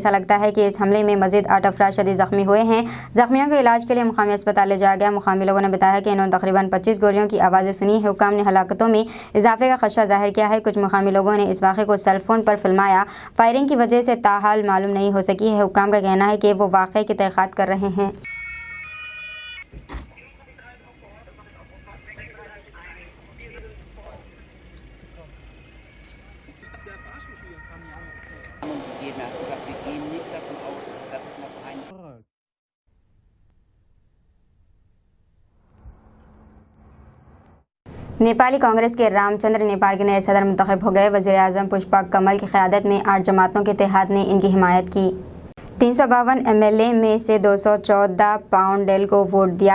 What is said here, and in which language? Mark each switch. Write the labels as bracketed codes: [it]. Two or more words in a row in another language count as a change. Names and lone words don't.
[ur] ایسا لگتا ہے کہ اس حملے میں مزید 8 افراد شدید زخمی ہوئے ہیں۔ زخمیوں کو علاج کے لیے مقامی اسپتال لے جایا گیا. مقامی لوگوں نے بتایا کہ انہوں نے تقریباً 25 گولیوں کی آوازیں سنی ہے. حکام نے ہلاکتوں میں اضافے کا خدشہ ظاہر کیا ہے۔ کچھ مقامی لوگوں نے اس واقعے کو سیل فون پر فلمایا. فائرنگ کی وجہ سے تاحال معلوم نہیں ہو سکی ہے۔ حکام کا کہنا ہے کہ وہ واقعے کی تحقیقات کر رہے ہیں. [de] gegeben. Er hat gesagt, wir gehen nicht davon aus, dass es noch ein [ur] نیپالی کانگریس کے رام چندر نیپال کے نئے صدر منتخب ہو گئے. وزیر اعظم پشپا کمل کی قیادت میں 8 جماعتوں کے اتحاد نے ان کی حمایت کی. 352 MLA میں سے 214 پاؤنڈیل کو ووٹ دیا.